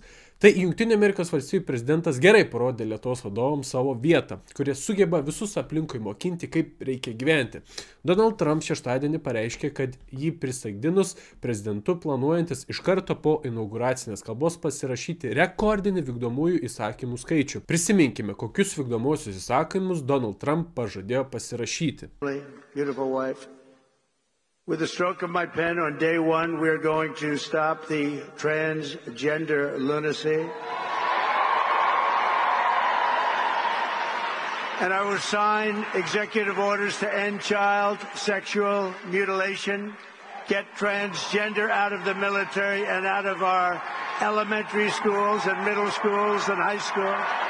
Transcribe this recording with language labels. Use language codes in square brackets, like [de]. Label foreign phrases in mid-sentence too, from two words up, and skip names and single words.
[lt] Tai Jungtinių Amerikos valstijų prezidentas gerai parodė Lietuvos vadovams savo vietą, kurie sugeba visus aplinkui mokinti, kaip reikia gyventi. Donald Trump šeštadienį pareiškė, kad jį prisaikdinus prezidentu planuojantis iš karto po inauguracinės kalbos pasirašyti rekordinį vykdomųjų įsakymų skaičių. Prisiminkime, kokius vykdomuosius įsakymus Donald Trump pažadėjo pasirašyti. [en] With the stroke of my pen on day one, we are going to stop the transgender lunacy. And I will sign executive orders to end child sexual mutilation, get transgender out of the military and out of our elementary schools and middle schools and high schools.